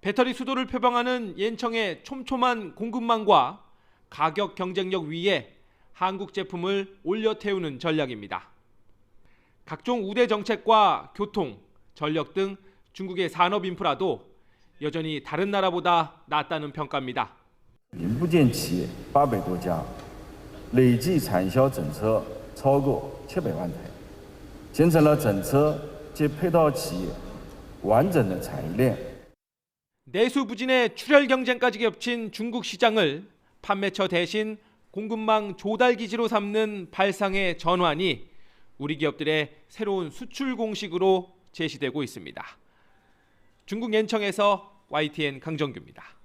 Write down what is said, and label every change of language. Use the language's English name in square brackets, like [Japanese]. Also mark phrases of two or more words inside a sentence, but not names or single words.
[Korean] 배터리 수도를 표방하는 옌청의 촘촘한 공급망과 가격 경쟁력 위에 한국 제품을 올려 태우는 전략입니다. 각종 우대 정책과 교통, 전력 등 중국의 산업 인프라도 여전히 다른 나라보다 낫다는 평가입니다. [Chinese] 零部件企业800多家，累计产销整车超过700万台，形成了整车及配套企业完整的产业链。 [Korean] 내수 부진의 출혈 경쟁까지 겹친 중국 시장을 판매처 대신 공급망 조달 기지로 삼는 발상의 전환이 우리 기업들의 새로운 수출 공식으로 제시되고 있습니다. 중국 옌청에서 YTN 강정규입니다.